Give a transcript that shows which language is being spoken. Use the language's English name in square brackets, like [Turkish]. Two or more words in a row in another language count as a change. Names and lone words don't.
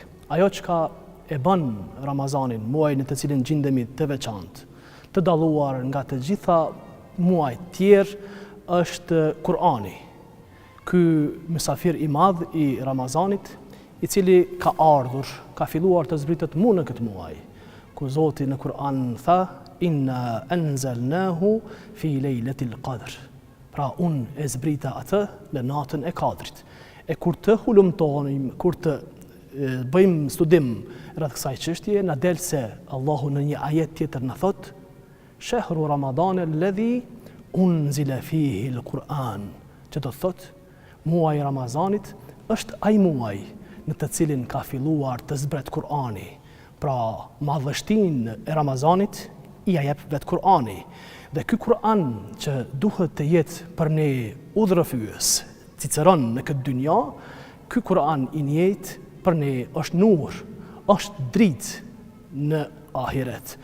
[Albanian] Ajo çka e bën Ramazanin muajin në të cilin gjendemi të veçantë, të dalluar nga të gjitha muajt tjerë, është Kur'ani. Ky mysafir i madh i Ramazanit, i cili ka ardhur, ka filluar të zbritet në këtë muaj, ku Zoti në Kur'an tha: [Arabic] "إنا أنزلناه في ليلة القدر." [Albanian] Pra unë e zbrita atë në natën e Kadrit. E kur të hulumtonim, kur të bëjmë studim rreth kësaj çështje, na del se Allahu në një ajet tjetër na thot: [Arabic] "شهر رمضان الذي أنزل فيه القرآن." [Albanian] Që do thot, muaji i Ramazanit është ai muaj në të cilin ka filluar të zbret Kur'ani. Pra, madhështinë e Ramazanit i jep vetë Kur'ani. Dhe ky Kur'an që duhet të jetë për ne udhërrëfyes, ciceron në këtë dynja, ky Kur'an i njëjtë për ne është nur, është dritë në ahiret.